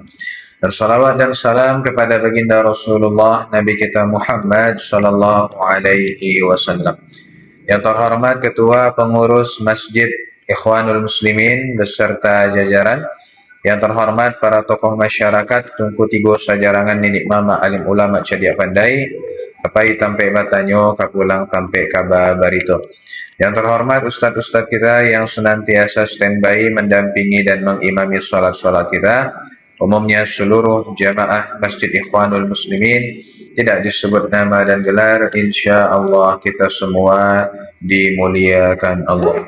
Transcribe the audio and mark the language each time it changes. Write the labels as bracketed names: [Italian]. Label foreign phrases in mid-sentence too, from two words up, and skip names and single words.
[Indonesian] Dan salawat dan salam kepada baginda Rasulullah Nabi kita Muhammad [Arabic] صلى الله عليه وسلم. [Indonesian] Yang terhormat Ketua Pengurus Masjid Ikhwanul Muslimin beserta jajaran, yang terhormat para tokoh masyarakat [Minangkabau] Tungku Tigo Sajarangan Ninik Mama Alim Ulama Cediak Pandai, Kapai Tampe Batanyo, Kapulang Tampe Kaba Barito. [Indonesian] Yang terhormat ustadz-ustadz kita yang senantiasa standby mendampingi dan mengimami sholat-sholat kita, umumnya seluruh jamaah Masjid Ikhwanul Muslimin, tidak disebut nama dan gelar, [Arabic] إن شاء الله [Indonesian] kita semua dimuliakan Allah.